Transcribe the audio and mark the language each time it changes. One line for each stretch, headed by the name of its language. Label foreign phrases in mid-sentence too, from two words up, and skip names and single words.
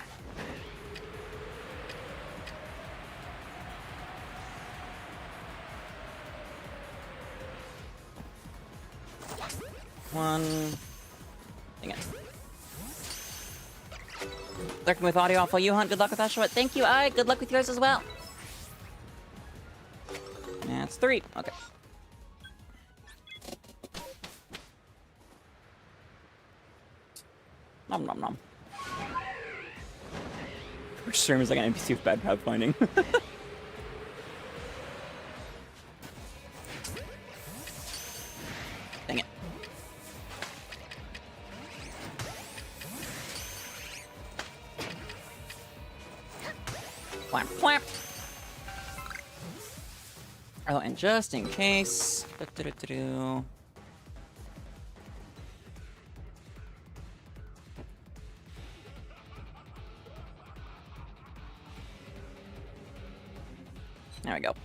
English: One. Dang it. Lurking with audio off while you hunt. Good luck with Oshawott. Thank you, I. Good luck with yours as well. That's 3. Okay. Nom nom nom. Which stream is like an NPC with bad pathfinding. Dang it. Flap, flap. Oh, and just in case. There we go.